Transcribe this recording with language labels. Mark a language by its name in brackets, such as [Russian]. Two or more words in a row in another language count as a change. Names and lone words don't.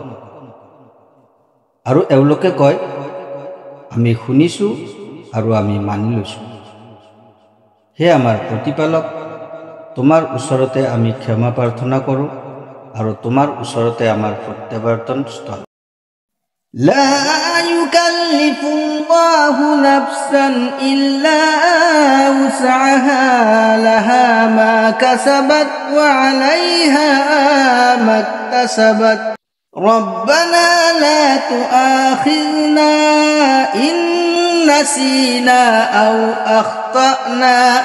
[Assamese] আৰু এওঁলোকে কয়, আমি শুনিছোঁ আৰু আমি মানি লৈছোঁ। হে আমাৰ প্ৰতিপালক, তোমাৰ ওচৰতে আমি ক্ষমা প্ৰাৰ্থনা কৰোঁ আৰু তোমাৰ ওচৰতে আমাৰ প্ৰত্যাৱৰ্তন স্থল। [Arabic] لا يكلف الله نفسا إلا وسعها لها ما كسبت وعليها ما اكتسبت ربنا لا تؤاخذنا إن نسينا أو أخطأنا